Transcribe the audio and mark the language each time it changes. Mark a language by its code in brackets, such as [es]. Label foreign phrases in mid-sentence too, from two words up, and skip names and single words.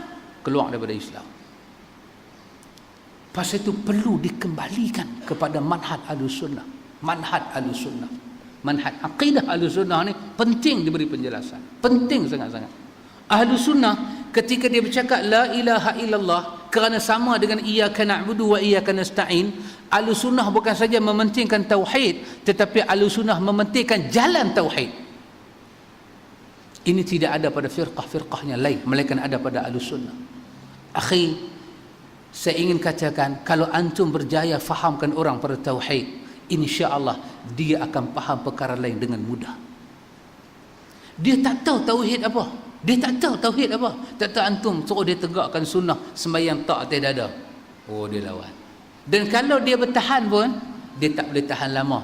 [ms] Syirik besar keluar daripada Islam. Pasal itu perlu dikembalikan kepada manhaj Ahlussunnah. Manhaj Ahlussunnah. Manhaj akidah Ahlussunnah ni penting diberi penjelasan. Penting sangat-sangat. Ahlussunnah ketika dia bercakap [ar] لا إله إلا الله [ms] kerana sama dengan [ar] إياك نعبد وإياك نستعين, [ms] Ahlussunnah bukan saja mementingkan tauhid, tetapi Ahlussunnah mementingkan jalan tauhid. Ini tidak ada pada firqah-firqahnya lain, melainkan ada pada Ahlussunnah. Akhi, saya ingin katakan, kalau antum berjaya fahamkan orang pada tauhid, insya-Allah dia akan faham perkara lain dengan mudah. Dia tak tahu tauhid apa. Dia tak tahu tauhid apa. Tak tahu antum suruh dia tegakkan sunnah sembahyang tak atas dada. Oh, dia lawan. Dan kalau dia bertahan pun, dia tak boleh tahan lama.